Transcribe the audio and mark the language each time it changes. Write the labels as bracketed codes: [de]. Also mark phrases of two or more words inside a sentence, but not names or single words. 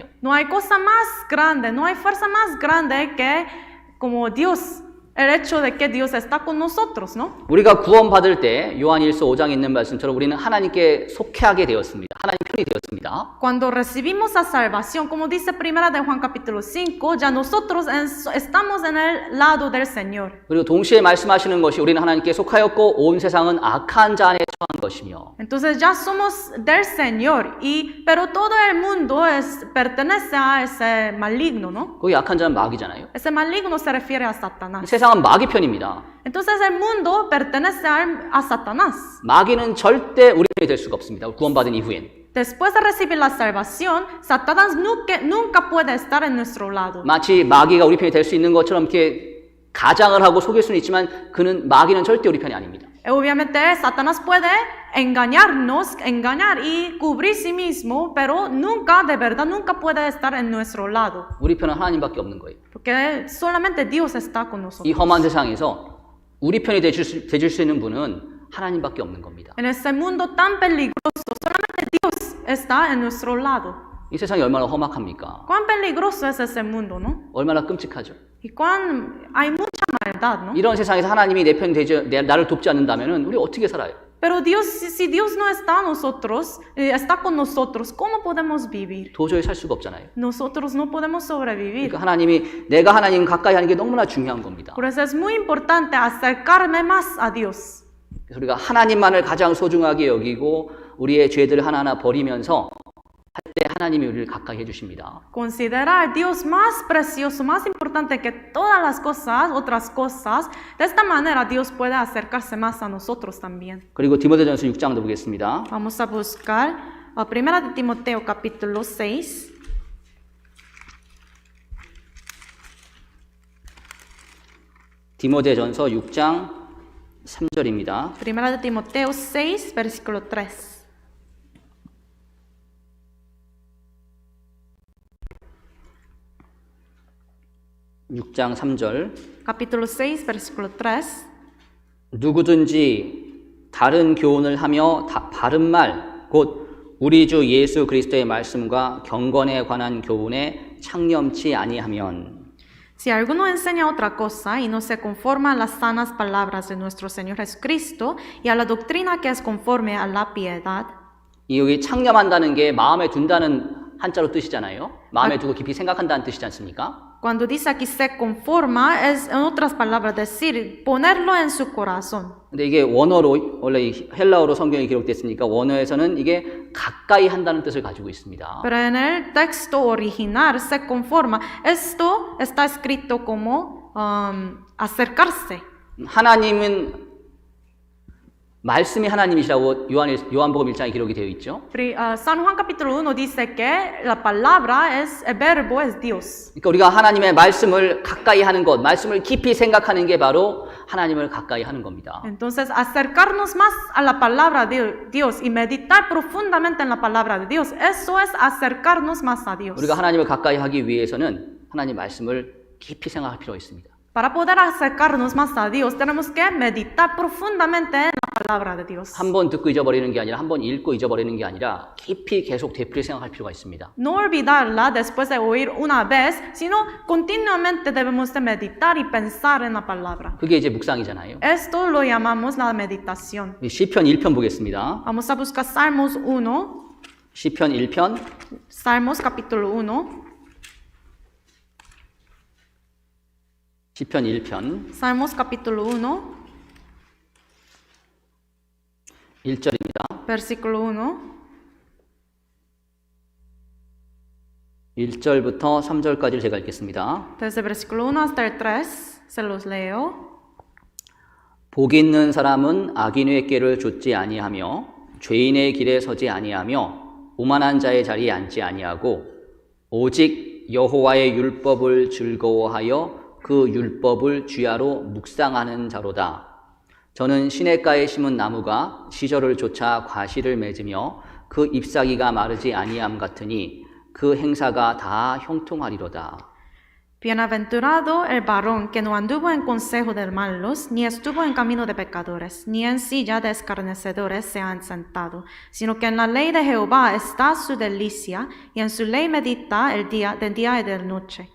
[es] No hay cosa más grande, no hay fuerza más grande que como Dios. El hecho de que Dios está con nosotros, ¿no? [ko] 우리가 구원받을 때 요한일서 5장에 있는 말씀처럼 우리는 하나님께 속해하게 되었습니다. 하나님 편이 되었습니다. [es] Cuando recibimos la salvación, como dice primera de Juan capítulo 5, ya nosotros estamos en el lado del Señor. [ko] 그리고 동시에 말씀하시는 것이 우리는 하나님께 속하였고 온 세상은 악한 자 안에 처한 것이며 [es] Entonces ya somos del Señor, pero todo el mundo pertenece a ese maligno, ¿no? [ko] 거기 악한 자는 마귀잖아요. [es] Ese maligno se refiere a Satanás. [ko] 세상은 마귀 편입니다. [es] Entonces el mundo pertenece a Satanás. [ko] 마귀는 절대 우리 편이 될 수가 없습니다. 구원받은 이후엔. [es] Después de recibir la salvación, Satanás nunca puede estar en nuestro lado. [ko] 마치 마귀가 우리 편이 될 수 있는 것처럼 이렇게 가장을 하고 속일 수는 있지만 마귀는 절대 우리 편이 아닙니다. [es] Obviamente Satanás puede engañar y cubrir sí mismo, pero de verdad nunca puede estar en nuestro lado. [ko] 우리 편은 하나님밖에 없는 거예요. [es] Porque solamente Dios está con 이 nosotros. [ko] 험한 세상에서 우리 편이 되줄 수 있는 분은 하나님밖에 없는 겁니다. [es] En este mundo tan peligroso, solamente Dios está en nuestro lado. [ko] 이 세상이 얼마나 험악합니까? [es] Cuán peligroso es ese mundo, ¿no? [ko] 얼마나 끔찍하죠. [es] Y hay mucha maldad, ¿no? [ko] 이런 세상에서 하나님이 내 편 나를 돕지 않는다면 우리 어떻게 살아요? [es] Pero si Dios no está está con nosotros, ¿cómo podemos vivir? [ko] 도저히 살 수가 없잖아요. [es] Nosotros no podemos sobrevivir. [ko] 그러니까 내가 하나님 가까이 하는 게 너무나 중요한 겁니다. [es] Por eso es muy importante acercarme más a Dios. [ko] 그래서 우리가 하나님만을 가장 소중하게 여기고 우리의 죄들을 하나하나 버리면서 할 때 하나님이 우리를 가까이 해주십니다. [es] Considerar a Dios más precioso, más importante que todas las otras cosas. De esta manera Dios puede acercarse más a nosotros también. [ko] 그리고 디모데전서 6장도 보겠습니다. [es] Vamos a buscar Primera de Timoteo capítulo 6. [ko] 디모데전서 6장 3절입니다. [es] Primera de Timoteo 6, versículo 3. [ko] (6장 3절) [es] Capítulo 6, versículo 3. [ko] 누구든지 다른 교훈을 하며 바른 말, 곧 우리 주 예수 그리스도의 말씀과 경건에 관한 교훈에 창념치 아니하면 [es] Si alguno enseña otra cosa y no se conforma a las sanas palabras de nuestro Señor Jesucristo y a la doctrina que es conforme a la piedad. [ko] 여기 창념한다는 게 마음에 둔다는 한자로 뜻이잖아요. 마음에 두고 깊이 생각한다는 뜻이지 않습니까? [es] Cuando dice aquí se conforma, es en otras palabras decir, ponerlo en su corazón. [ko] 근데 이게 원어로, 원래 헬라어로 성경이 기록됐으니까 원어에서는 이게 가까이 한다는 뜻을 가지고 있습니다. [es] Pero en el texto original se conforma. Esto está escrito como acercarse. [ko] 하나님은 말씀이 하나님이시라고 요한복음 1장에 기록이 되어 있죠. [es] San Juan capítulo 1 dice que la palabra el verbo es Dios. [ko] 그러니까 우리가 하나님의 말씀을 가까이 하는 것, 말씀을 깊이 생각하는 게 바로 하나님을 가까이 하는 겁니다. [es] Entonces, acercarnos más a la palabra de Dios y meditar profundamente en la palabra de Dios, eso es acercarnos más a Dios. [ko] 우리가 하나님을 가까이 하기 위해서는 하나님 말씀을 깊이 생각할 필요가 있습니다. [es] Para poder acercarnos más a Dios, tenemos que meditar profundamente en la palabra de Dios. [ko] 한 번 듣고 잊어버리는 게 아니라 한 번 읽고 잊어버리는 게 아니라 깊이 계속 되풀이 생각할 필요가 있습니다. [es] No olvidarla después de oír una vez, sino continuamente debemos de meditar y pensar en la palabra. [ko] 그게 이제 묵상이잖아요. [es] Esto lo llamamos la meditación. [ko] 시편 1편 보겠습니다. [es] Vamos a buscar Salmos 1. [ko] 시편 1편 [es] Salmos capítulo 1. [ko] 시편 1편 [es] Salmos capítulo 1, [ko] 1절입니다. [es] versículo 1. [ko] 1절부터 3절까지를 제가 읽겠습니다. [es] Desde el versículo 1 hasta el 3, se los leo. [ko] 복 있는 사람은 악인의 꾀를 좇지 아니하며 죄인의 길에 서지 아니하며 오만한 자의 자리에 앉지 아니하고 오직 여호와의 율법을 즐거워하여 그 율법을 주야로 묵상하는 자로다. 저는 시냇가에 심은 나무가 시절을 쫓아 과실을 맺으며 그 잎사귀가 마르지 아니함 같으니 그 행사가 다 형통하리로다. [es] Bienaventurado el varón que no anduvo en consejo de malos, ni estuvo en camino de pecadores, ni en silla de escarnecedores se ha sentado, sino que en la ley de Jehová está su delicia, y en su ley medita de día y de noche.